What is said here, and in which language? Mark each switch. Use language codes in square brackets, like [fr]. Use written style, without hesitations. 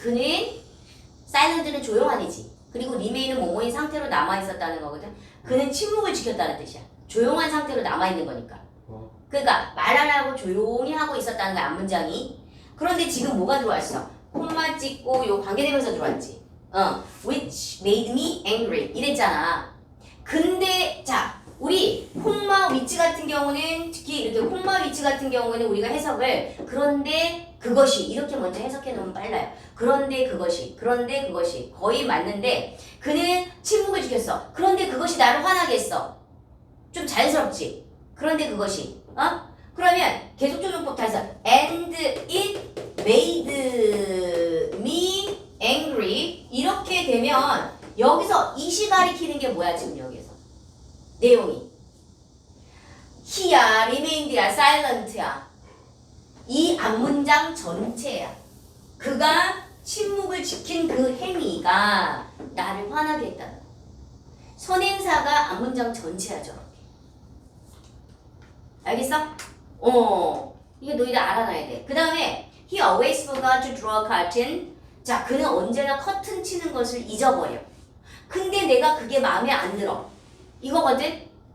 [ko] 그는 silent는 조용한이지. 그리고 remain은 뭐뭐인 상태로 남아 있었다는 거거든. 그는 침묵을 지켰다는 뜻이야. 조용한 상태로 남아 있는 거니까. 그러니까 말 안 하고 조용히 하고 있었다는 거야 앞문장이. 그런데 지금 뭐가 들어왔어? 콤마 찍고 요 관계대명사 들어왔지. [en] which made me angry [ko] 이랬잖아. 근데 자 우리 콤마 위치 같은 경우는 특히 이렇게 콤마 위치 같은 경우는 우리가 해석을 그런데 그것이 이렇게 먼저 해석해 놓으면 빨라요. 그런데 그것이 거의 맞는데 그는 침묵을 지켰어. 그런데 그것이 나를 화나게 했어. 좀 자연스럽지? 그런데 그것이 그러면 계속적용법 다 해서 [en] and it made me angry [ko] 이렇게 되면 여기서 이시 가리키는 게 뭐야 지금 여기서 내용이 he야 remained야 silent야 이 앞문장 전체야. 그가 침묵을 지킨 그 행위가 나를 화나게 했다는 거야. 선행사가 앞문장 전체야 저렇게. 알겠어? 이게 너희들 알아놔야 돼. 그 다음에 [en] he always forgot to draw a curtain. [ko] 자, 그는 언제나 커튼 치는 것을 잊어버려. 근데 내가 그게 마음에 안 들어. 이거거든?